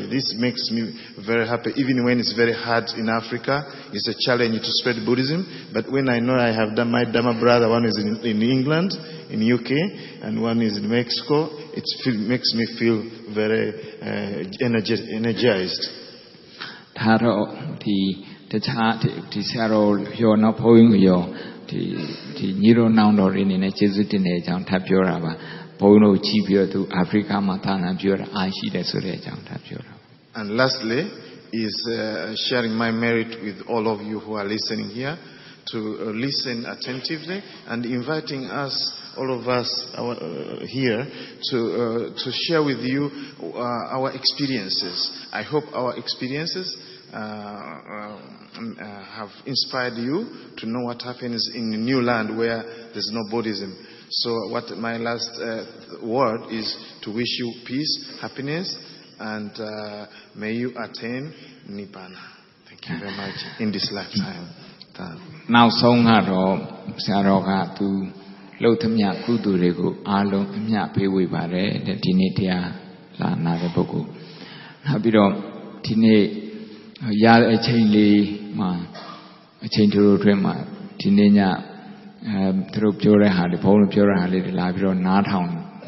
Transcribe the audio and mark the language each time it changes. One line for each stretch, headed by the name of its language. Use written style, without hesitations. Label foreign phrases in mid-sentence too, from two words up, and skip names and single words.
English: This makes me very happy, even when it's very hard in Africa. It's a challenge to spread Buddhism. But when I know I have done my Dhamma brother, one is in England, in UK, and one is in Mexico, it makes me feel very energized.
Burmese: ဒါတော့တခြားဒီဆရာတော်ရောနောက်ဘုန်းကြီးရောဒီညီတော်နောင်တော်တွေအနေနဲ့ကျေးဇူးတင်တဲ့အကြောင်းထပ်ပြောတာပါဘုန်းတို့ကြည့်ပြီးတော့သူအာဖရိကမှာသာနာပြောတာအားရှိတယ်ဆိုတဲ့အကြောင်းထပ်ပြောတာ
English: And lastly is sharing my merit with all of you who are listening here to listen attentively and inviting us all of us here to share with you our experiences. I hope our experiences have inspired you to know what happens in a new land where there's no Buddhism. So my last word is to wish you peace, happiness, and may you attain Nibbana. Thank you very much in this lifetime.
Burmese: နောက်ဆုံးကတော့ဆရာတော်ကသူလှုပ်သမျှကုသိုလ်တွေကိုအားလုံးအမျှပေးဝေပါတယ်ဒီနေ့တရားလာနာတဲ့ပုဂ္ဂိုလ်နောက်ပြီးတော့ဒီနေ့ရတဲ့အချိန်လေးမှာအချိန်တို့အတွင်းမှာဒီနေ့ညသူတို့ပြောတဲ့ဟာတွေဘုန်းတော်ပြောတဲ့ဟာလေးတွေလာပြီးတော့နားထောင်